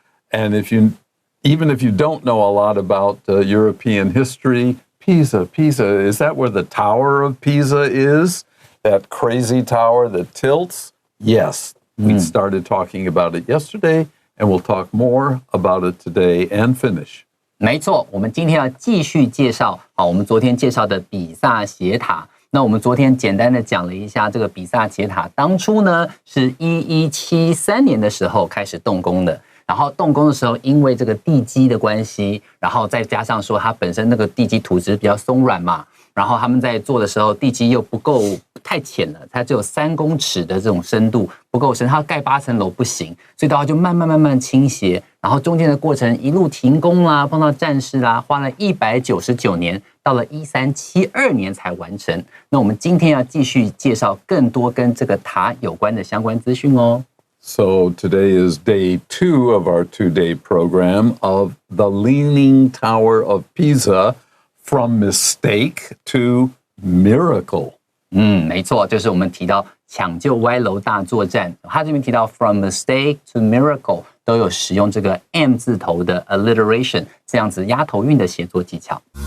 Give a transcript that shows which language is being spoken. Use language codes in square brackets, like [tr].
[en] And even if you don't know a lot about European history, Pisa, is that where the Tower of Pisa is? That crazy tower that tilts? Yes, we started talking about it yesterday, and we'll talk more about it today and finish. [zh] 没错，我们今天要继续介绍我们昨天介绍的比萨斜塔。那我们昨天简单的讲了一下这个比萨斜塔，当初呢是1173年的时候开始动工的。然后动工的时候，因为这个地基的关系，然后再加上说它本身那个地基土质比较松软嘛，然后他们在做的时候，地基又不够太浅了，它只有3公尺的这种深度，不够深，它要盖8层楼不行，所以的话就慢慢倾斜，然后中间的过程一路停工啦，碰到战事啦，花了199年，到了1372年才完成。那我们今天要继续介绍更多跟这个塔有关的相关资讯哦。 [en] So today is day 2 of our 2-day program of the Leaning Tower of Pisa from mistake to miracle. [zh] 没错，就是我们提到抢救歪楼大作战，他这边提到 [en] from mistake to miracle [zh] 都有使用这个 M 字头的 alliteration 这样子押头韵的写作技巧。